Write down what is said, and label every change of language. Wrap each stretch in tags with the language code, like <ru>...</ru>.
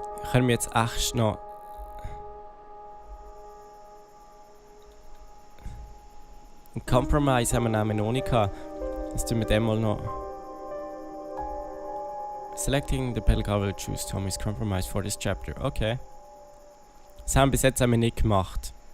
<de>Können wir jetzt echt noch... Ein Compromise haben wir nämlich noch nicht gehabt. Jetzt tun wir den mal noch...</de> <en>Selecting the pedal car will choose Tommy's compromise for this chapter. Okay.</en> <de>Das haben wir bis jetzt nicht gemacht.</de>